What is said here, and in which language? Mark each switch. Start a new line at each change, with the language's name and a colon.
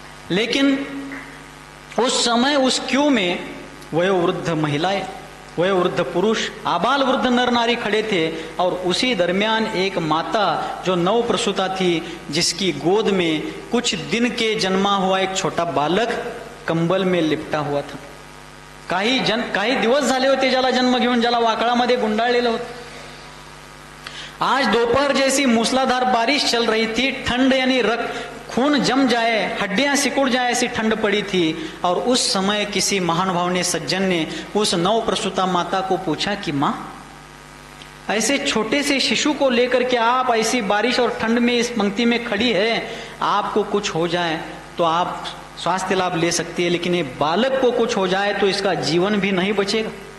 Hindi: लेकिन उस समय उस क्यू में वयोवृद्ध महिलाएं, वयोवृद्ध पुरुष, आबाल वृद्ध नर नारी खड़े थे, और उसी दरमियान एक माता जो नव प्रसूता थी, जिसकी गोद में कुछ दिन के जन्मा हुआ एक छोटा बालक कंबल में लिपटा हुआ था।
Marathi: काही दिवस झाले होते ज्याला जन्म घेऊन, ज्याला वाकळामध्ये गुंडाळलेलं होतं।
Hindi: आज दोपहर जैसी मूसलाधार बारिश चल रही थी, ठंड यानी खून जम जाए, हड्डियां सिकुड़ जाए ऐसी ठंड पड़ी थी। और उस समय किसी महानुभाव ने, सज्जन ने उस नव प्रसूता माता को पूछा कि माँ, ऐसे छोटे से शिशु को लेकर के आप ऐसी बारिश और ठंड में इस पंक्ति में खड़ी है, आपको कुछ हो जाए तो आप स्वास्थ्य लाभ ले सकती है, लेकिन ये बालक को कुछ हो जाए तो इसका जीवन भी नहीं बचेगा।